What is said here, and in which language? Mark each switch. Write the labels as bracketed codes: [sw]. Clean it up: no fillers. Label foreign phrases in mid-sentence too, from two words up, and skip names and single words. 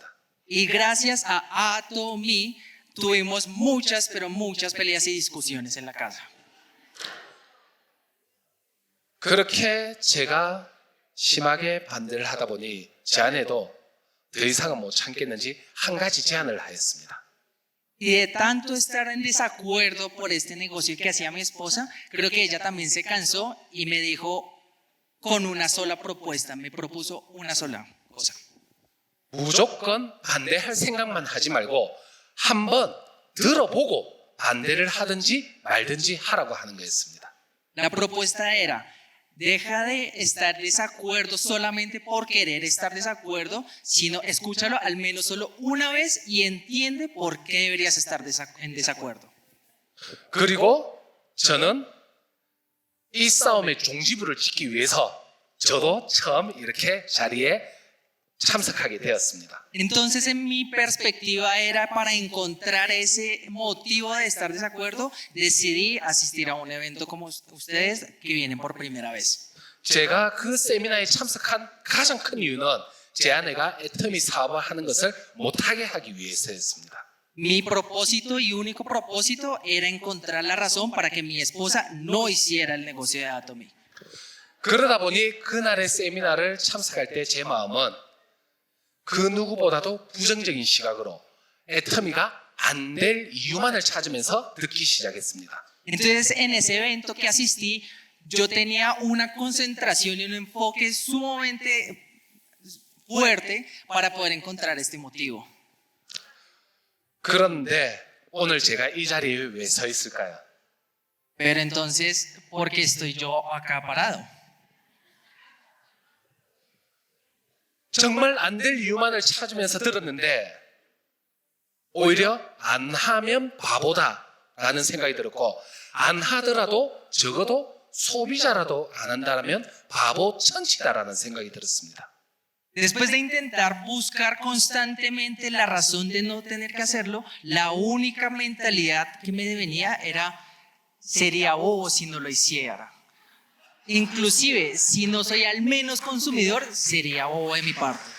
[es] Y gracias a Atomy tuvimos muchas, pero muchas peleas y discusiones en la casa. [ko] 그렇게 제가 심하게 반대를 하다 보니 제 아내도 더 이상은 못 참겠는지 한 가지 제안을 하였습니다. [es] Y de tanto estar en desacuerdo por este negocio que hacía mi esposa, creo que ella también se cansó y me dijo con una sola propuesta, me propuso una sola cosa. [ko] 무조건 반대할 생각만 하지 말고 한번 들어보고 반대를 하든지 말든지 하라고 하는 거였습니다. [es] La propuesta era, deja de estar desacuerdo solamente por querer estar desacuerdo, sino escúchalo al menos solo una vez y entiende por qué deberías estar en desacuerdo. [ko] 그리고 저는 이 싸움의 종지부를 찍기 위해서 저도 처음 이렇게 자리에 참석하게 되었습니다. [es] Entonces, en mi perspectiva era para encontrar ese motivo de estar desacuerdo, decidí asistir a un evento como ustedes que vienen por primera vez. [ko] 제가 그 세미나에 참석한 가장 큰 이유는 제 아내가 애터미 사업을 하는 것을 못하게 하기 위해서였습니다. [es] Mi propósito y único propósito era encontrar la razón para que mi esposa no hiciera el negocio de Atomy. [ko] 그러다 보니 그날의 세미나를 참석할 때 제 마음은 그 누구보다도 부정적인 시각으로 애터미가 안 될 이유만을 찾으면서 듣기 시작했습니다. [es] Entonces, en ese evento que asistí, yo tenía una concentración y un enfoque sumamente fuerte para poder encontrar este motivo. [ko] 그런데 오늘 제가 이 자리에 왜 서 있을까요? [es] Pero entonces, ¿por qué estoy yo acá parado? [ko] 정말 안 될 이유만을 찾으면서 들었는데 오히려 안 하면 바보다라는 생각이 들었고 안 하더라도 적어도 소비자라도 안 한다면 바보 천치다라는 생각이 들었습니다. [es] Después de intentar buscar constantemente la razón de no tener que hacerlo, la única mentalidad que me venía era, sería bobo si no lo hiciera. Inclusive, si no soy al menos consumidor, sería bobo de mi parte.